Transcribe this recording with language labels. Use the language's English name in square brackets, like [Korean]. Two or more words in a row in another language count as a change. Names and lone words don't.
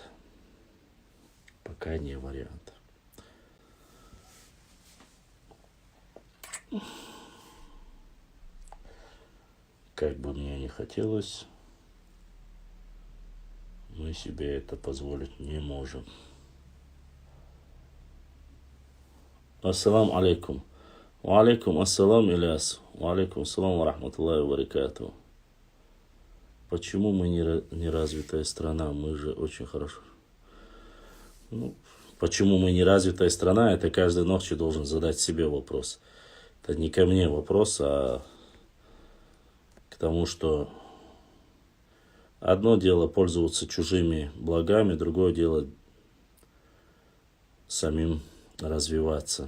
[Russian] Пока не вариант. Как бы мне не хотелось, мы себе это позволить не можем. [Arabic] السلام عليكم. وعليكم السلام, Ильяс. وعليكم السلام ورحمة الله وبركاته. [Russian] Почему мы не развитая страна? Мы же очень хорошо. Почему мы не развитая страна? Это каждой ночью должен задать себе вопрос. Это не ко мне вопрос, а к тому, что одно дело пользоваться чужими благами, другое дело самим развиваться.